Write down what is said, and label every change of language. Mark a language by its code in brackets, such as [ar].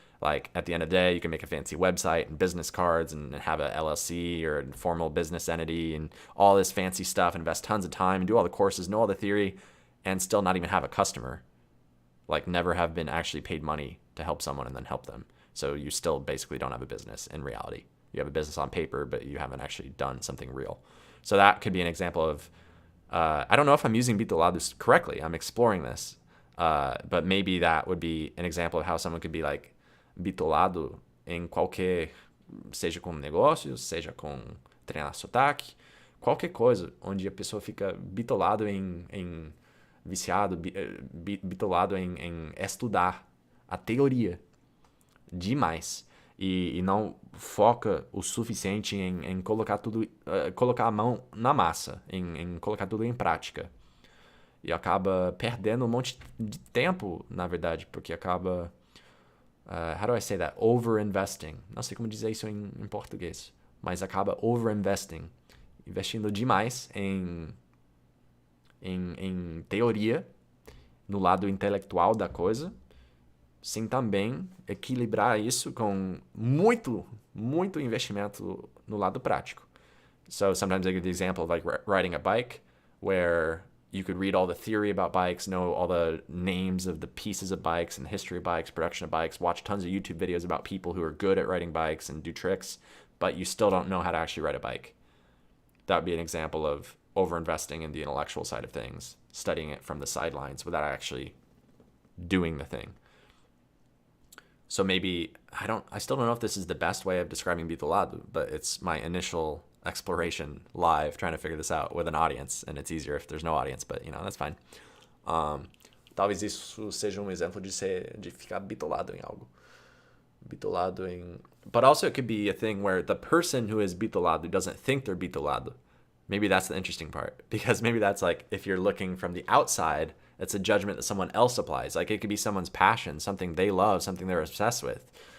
[en] Like at the end of the day, you can make a fancy website and business cards and have a LLC or a formal business entity and all this fancy stuff, invest tons of time and do all the courses, know all the theory, and still not even have a customer. Like never have been actually paid money to help someone and then help them. So you still basically don't have a business in reality. You have a business on paper, but you haven't actually done something real. So that could be an example of, I don't know if I'm using bitolado correctly. I'm exploring this. [pt] But maybe that would be an example of how someone could be like bitolado em qualquer, seja com negócios, seja com treinar sotaque, qualquer coisa onde a pessoa fica bitolado em viciado, bitolado em estudar a teoria demais e não foca o suficiente em colocar tudo, colocar a mão na massa, em colocar tudo em prática. E acaba perdendo um monte de tempo, na verdade, porque acaba, [en] how do I say that? Over-investing. [pt] Não sei como dizer isso em português, mas acaba over-investing, investindo demais em teoria, no lado intelectual da coisa, sem também equilibrar isso com muito investimento no lado prático. [en] So sometimes I give the example of like riding a bike, where you could read all the theory about bikes, know all the names of the pieces of bikes and the history of bikes, production of bikes, watch tons of YouTube videos about people who are good at riding bikes and do tricks, but you still don't know how to actually ride a bike. That would be an example of over-investing in the intellectual side of things, studying it from the sidelines without actually doing the thing. So maybe, I still don't know if this is the best way of describing bitolado, but it's my initial exploration live, trying to figure this out with an audience, and it's easier if there's no audience, but that's fine. [pt] Talvez isso seja exemplo de ficar bitolado em algo. Bitolado em... [en] But also it could be a thing where the person who is bitolado doesn't think they're bitolado. Maybe that's the interesting part, because maybe that's like, if you're looking from the outside, it's a judgment that someone else applies. Like it could be someone's passion, something they love, something they're obsessed with.